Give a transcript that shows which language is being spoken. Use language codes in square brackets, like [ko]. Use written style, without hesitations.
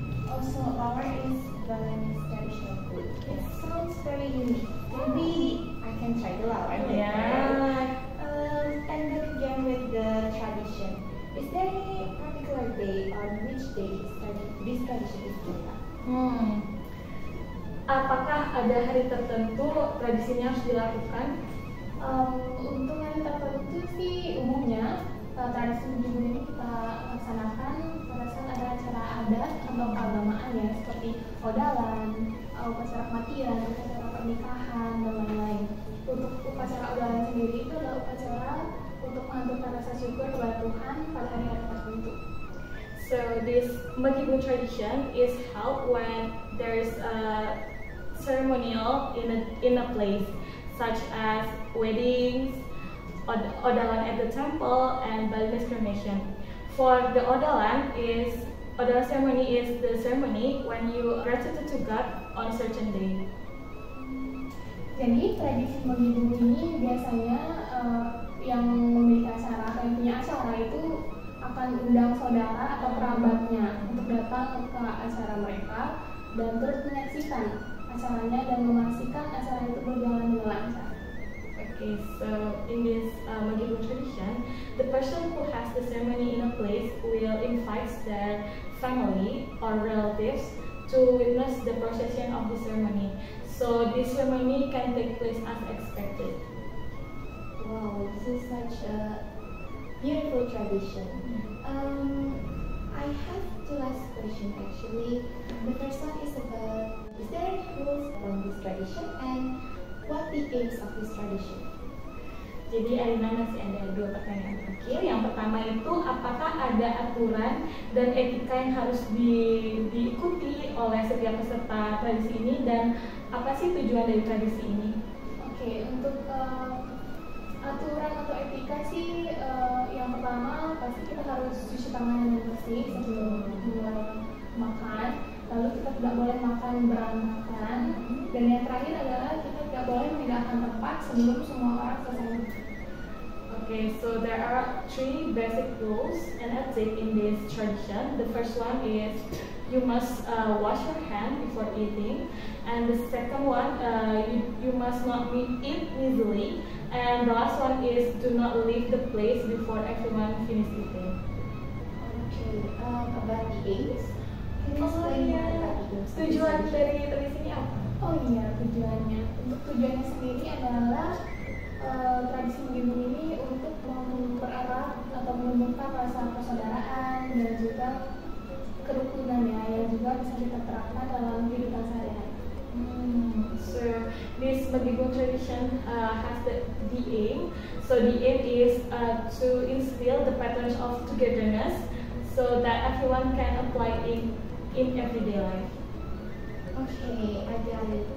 [en] Also, lawar is Balinese traditional food. It sounds very unique. Maybe I can try the lawar later. Yeah. And back again with the tradition. Is there any particular day on which day this tradition is carried out? [id] Apakah ada hari tertentu tradisinya harus dilakukan? Untuk hari tertentu sih umumnya tradisi Megibung ini kita laksanakan pada saat ada acara adat atau keagamaan ya, seperti odalan, upacara kematian, upacara pernikahan, dan lain-lain. Untuk upacara odalan sendiri itu adalah upacara untuk mengaturkan rasa syukur kepada Tuhan pada hari-hari tertentu. [en] So this Megibung tradition is held when there is a ceremonial in a place such as weddings, odalan at the temple, and Balinese cremation. For the odalan ceremony is the ceremony when you gratitude to God on a certain day. [id] Jadi tradisi Megibung ini biasanya yang memiliki acara atau yang punya acara itu akan undang saudara atau kerabatnya untuk datang ke acara mereka dan terus menyaksikan acaranya dan memastikan acara itu berjalan dengan lancar. [en] Okay, so in this Megibung tradition, the person who has the ceremony in a place will invite their family or relatives to witness the procession of the ceremony. So this ceremony can take place as expected. Wow, this is such a beautiful tradition. I have two last questions actually. The first one is about, is there any rules around this tradition and what the aims of this tradition? [id] Jadi Alina masih ada dua pertanyaan terakhir. Yang pertama itu apakah ada aturan dan etika yang harus diikuti oleh setiap peserta tradisi ini dan apa sih tujuan dari tradisi ini? Oke, untuk aturan atau etika sih yang pertama pasti kita harus cuci tangan dengan bersih sebelum mulai makan. Lalu kita tidak boleh makan berantakan. Dan yang terakhir adalah kita tidak boleh meninggalkan tempat sebelum semua orang selesai makan. [en] Okay, so there are three basic rules and ethics in this tradition. The first one is you must wash your hand before eating, and the second one you must not eat easily, and the last one is do not leave the place before everyone finish eating. Okay, about the aims. Can you explain more about the aims? [id] Tujuan dari tradisi ini apa? Oh iya, tujuannya. Untuk tujuannya sendiri adalah tradisi Megibung ini untuk mempererat atau menumbuhkan rasa persaudaraan dan juga kerukunannya yang juga bisa kita terapkan dalam kehidupan sehari-hari. [en] So this Bagibung tradition has the aim. So the aim is to instill the patterns of togetherness, so that everyone can apply in everyday life. Okay, I got it.